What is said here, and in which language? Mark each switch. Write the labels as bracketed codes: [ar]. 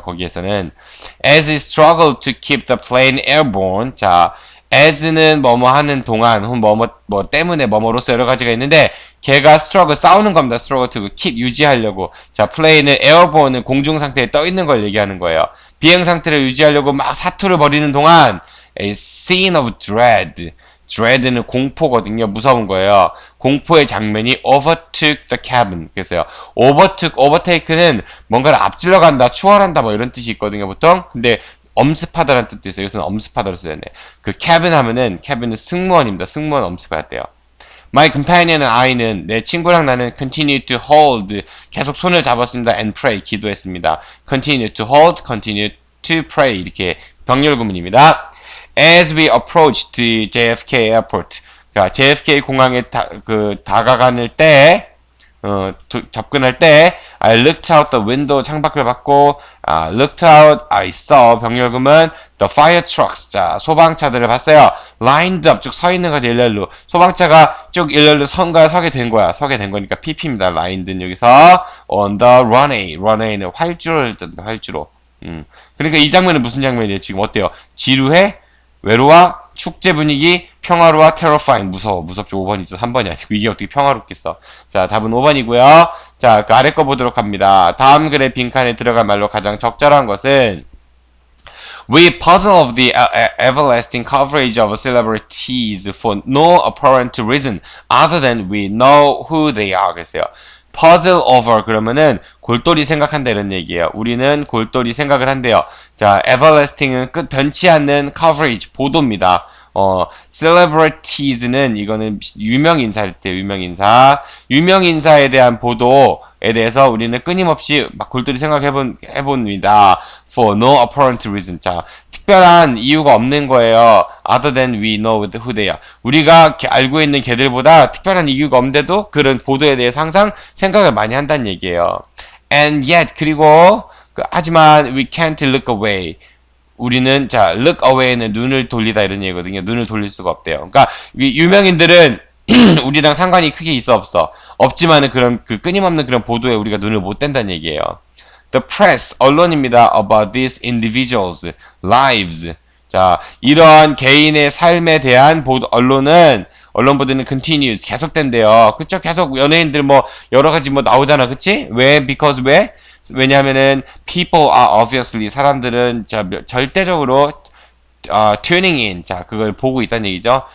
[ko] 거기에서는 [en] as it struggled to keep the plane airborne. [ko] 자, as는 뭐뭐 하는 동안 혹은 뭐 때문에 뭐뭐로서 여러 가지가 있는데 걔가 struggle 싸우는 겁니다. [en] struggle to keep [ko] 유지하려고. 자, plane은 airborne은 공중 상태에 떠 있는 걸 얘기하는 거예요. 비행 상태를 유지하려고 막 사투를 벌이는 동안 [en] a scene of dread. [ko] dread는 공포거든요. 무서운 거예요. 공포의 장면이 [en] overtook the cabin. [ko] 그래서요. overtake는 뭔가를 앞질러 간다, 추월한다 뭐 이런 뜻이 있거든요. 보통. 근데 엄습하다라는 뜻도 있어요. 여기서는 엄습하다로 써야 돼. cabin 하면은 cabin은 승무원입니다. 승무원 엄습했대요. [en] My companion and I는 [ko] 내 친구랑 나는 [en] continue to hold [ko] 계속 손을 잡았습니다. [en] and pray [ko] 기도했습니다. [en] continue to hold, continue to pray [ko] 이렇게 병렬 구문입니다. [en] As we approached the JFK airport, [ko] 그러니까 JFK 공항에 다가가는 때, 접근할 때, [en] I looked out the window [ko] 창밖을 봤고, [en] looked out, I saw [ko] 병렬구문 [en] the fire trucks, [ko] 자 소방차들을 봤어요. [en] lined up [ko] 쭉 서 있는 거죠. 일렬로 소방차가 쭉 일렬로 서게 된 거니까 PP입니다. lined는 여기서 [en] on the runway [ko] 는 활주로를 뜬다. 활주로. 그러니까 이 장면은 무슨 장면이에요? 지금 어때요? 지루해? 외로워? 축제 분위기? 평화로워? terrifying. 무섭죠. 5번이죠. 3번이 아니고 이게 어떻게 평화롭겠어. 자, 답은 5번이고요. 자, 그 아래 거 보도록 합니다. 다음 글의 빈칸에 들어갈 말로 가장 적절한 것은 [en] We puzzle of the everlasting coverage of celebrities for no apparent reason other than we know who they are. [ko] 그랬어요. puzzle over 그러면은 골똘히 생각한다 이런 얘기예요. 우리는 골똘히 생각을 한대요. 자, everlasting은 변치 않는 coverage 보도입니다. celebrities는 이거는 유명인사일 때 유명인사에 대한 보도에 대해서 우리는 끊임없이 막 골똘히 해봅니다. [en] For no apparent reason. [ko] 자, 특별한 이유가 없는 거예요. [en] Other than we know who they are. [ko] 우리가 알고 있는 걔들보다 특별한 이유가 없는데도 그런 보도에 대해서 항상 생각을 많이 한다는 얘기예요. [en] And yet [ko] 그리고 하지만 [en] we can't look away. [ko] 우리는 자 look away는 눈을 돌리다 이런 얘기거든요. 눈을 돌릴 수가 없대요. 그러니까 유명인들은 우리랑 상관이 크게 있어 없어. 없지만은 그런 끊임없는 그런 보도에 우리가 눈을 못 댄다는 얘기예요. [en] The press [ko] 언론입니다. [en] About these individuals lives. [ko] 자 이러한 개인의 삶에 대한 언론 보도는 continues 계속된대요. 그쵸? 계속 연예인들 뭐 여러 가지 뭐 나오잖아. 그치? 왜? [en] Because [ko] 왜? 왜냐하면은 [en] people are obviously [ko] 사람들은 절대적으로 [en] tuning in [ko] 자 그걸 보고 있다는 얘기죠.